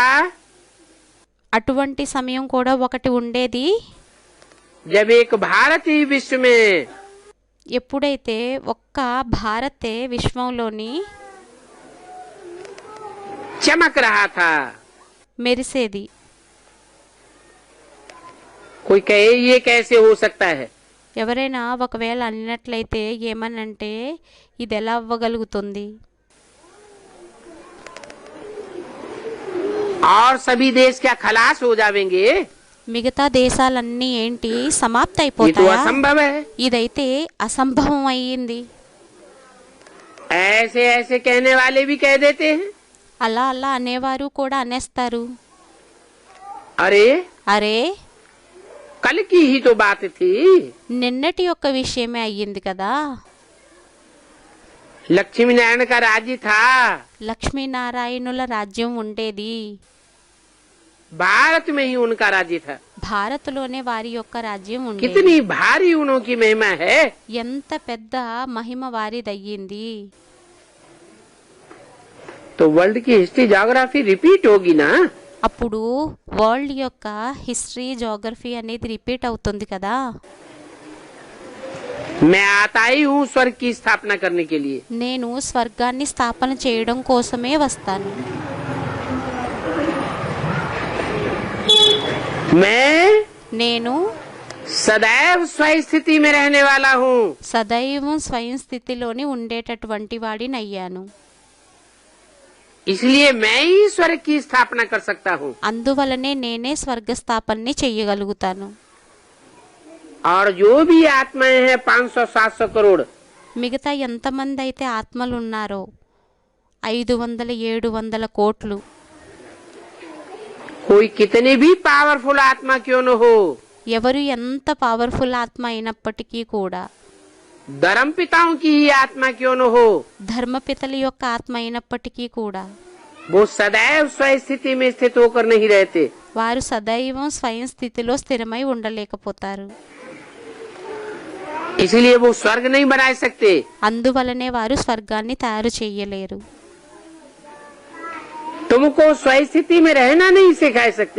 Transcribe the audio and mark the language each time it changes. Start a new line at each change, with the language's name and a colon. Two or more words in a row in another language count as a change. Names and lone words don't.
Telugu: అటువంటి సమయం కూడా ఒకటి ఉండేది.
Hindi: जब एक भारत ही विश्व में
Telugu: ఎప్పుడైతే ఒక్క భారతే విశ్వంలోని
Hindi: चमक रहा था.
Telugu: మెరిసేది.
Hindi: कोई कहे ये कैसे हो सकता है,
Telugu: ఎవరైనా ఒకవేళ అన్నట్లయితే ఏమనంటే ఇది ఎలా అవ్వగలుగుతుంది,
Hindi: और सभी देश क्या खलास हो जाएंगे,
Telugu: మిగతా దేశాలన్నీ ఏంటి సమాప్తి
Hindi: ये तो
Telugu: అయిపోతాయా?
Hindi: असंभव है.
Telugu: ఇదైతే అసంభవం అయ్యింది.
Hindi: ऐसे ऐसे कहने वाले भी कह देते हैं,
Telugu: అలా అలా అనేవారు కూడా అనేస్తారు.
Hindi: अरे
Telugu: అరే
Hindi: कल की ही तो बात थी,
Telugu: నిన్నటి యొక్క విషయమే అయ్యింది కదా.
Hindi: लक्ष्मी नारायण का राज्य था,
Telugu: లక్ష్మీనారాయణుల రాజ్యం ఉండేది.
Hindi: भारत में ही उनका राज्य था.
Telugu: భారత్లోనే వారి యొక్క రాజ్యం ఉండేది.
Hindi: कितनी भारी उनकी महिमा है.
Telugu: ఎంత పెద్ద మహిమ వారిదయ్యింది.
Hindi: तो वर्ल्ड की
English: history geography
Hindi: रिपीट होगी ना.
Telugu: అప్పుడు వరల్డ్ యొక్క
English: history geography
Telugu: అనేది రిపీట్ అవుతుంది కదా.
Hindi: मैं आता ही हूँ स्वर्ग की स्थापना करने के लिए.
Telugu: నేను స్వర్గాన్ని స్థాపన చేయడం కోసమే వస్తాను.
Hindi: मैं
Telugu: నేను
Hindi: सदैव स्वयं स्थिति में रहने वाला हूँ.
Telugu: సదైవం స్వయం స్థితిలోని ఉండేటటువంటి వాడినయ్యాను.
Hindi: इसलिए मैं ही स्वर्ग की स्थापना कर सकता हूँ.
Telugu: అందువలనే నేనే స్వర్గ స్థాపనని చెయ్యగలుగుతాను.
Hindi: और जो भी आत्माएं हैं 500-700 करोड़,
Telugu: మిగతా ఎంతమంది అయితే ఆత్మలు ఉన్నారో 500-700 కోట్లు,
Hindi: कोई कितनी भी पावरफुल आत्मा क्यों न हो,
Telugu: ఎవరు ఎంత పవర్ఫుల్ ఆత్మ అయినప్పటికీ కూడా,
Hindi: धर्म पिताओं की ही आत्मा क्यों न हो,
Telugu: ధర్మపితల యొక్క ఆత్మ అయినప్పటికీ కూడా
Hindi: वो सदैव स्वयं स्थिति में स्थित होकर नहीं रहते.
Telugu: వారు సదైవం స్వయం స్థితిలో స్థిరమై ఉండలేకపోతారు.
Hindi: इसलिए वो स्वर्ग नहीं बना सकते.
Telugu: అందువలనే వారు స్వర్గాన్ని తయారు చేయలేరు.
Hindi: तुमको स्वयं स्थिति में रहना नहीं सिखा सकते.